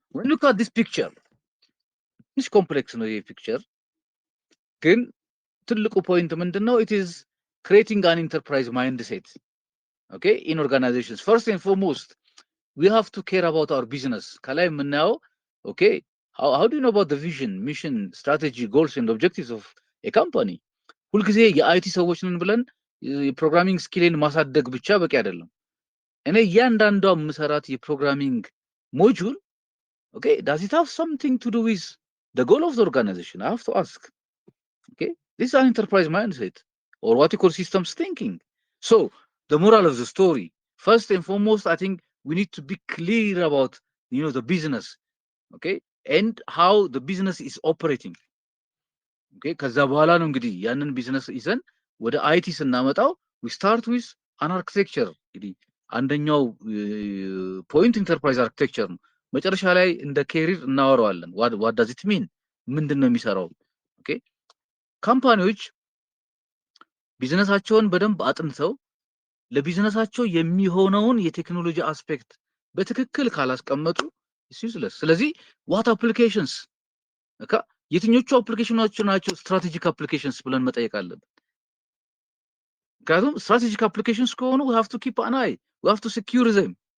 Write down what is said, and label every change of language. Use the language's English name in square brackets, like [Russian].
[English] When you look at this picture it's complex [Amharic] ነው ይሄ ፒክቸር ግን ትልቁ ፖይንት ምንድነው? [English] it is creating an enterprise mindset okay in organizations. First and foremost we have to care about our business. [Amharic] ከላይ የምናየው [English] okay how do you know about the vision, mission, strategy, goals and objectives of a company? [Amharic] ሁልጊዜ የአይቲ ሰዎች ነን ብለን የፕሮግራሚንግ ስኪልን ማሳደግ ብቻ በቂ አይደለም። እኔ እያንዳንዷ ምሰራት የፕሮግራሚንግ ሞጁል [English] okay does it have something to do with the goal of the organization? I have to ask. Okay this is an enterprise mindset or what you call systems thinking. So the moral of the story, first and foremost I think we need to be clear about the business okay and how the business is operating. [Amharic] okay ከዛ በኋላ ነው እንግዲህ ያንን ቢዝነስ ይዘን ወደ አይቲ ስናመጣው [English] we start with an architecture. [Amharic] እንግዲህ አንደኛው ፖይንት ኢንተርፕራይዝ አርኪቴክቸር ነው። መጨረሻ ላይ እንደ ኬሪር እናወራዋለን። [English] what does it mean? [Amharic] ምንድነው የሚሰራው? ኦኬ ካምፓኒዎች ቢዝነሳቸውን በደንብ አጥንተው ለቢዝነሳቸው የሚሆነውን የቴክኖሎጂ አስፔክት በትክክል ካላስቀመጡ useless. ስለዚህ [English] what applications [Amharic] የትኞቹ አፕሊኬሽኖች ናቸው ስትራቴጂክ አፕሊኬሽንስ ብለን መጠየቅ አለብን። ምክንያቱም ስትራቴጂክ አፕሊኬሽንስ ከሆኑ [English] we have to keep an eye, we have to secure them.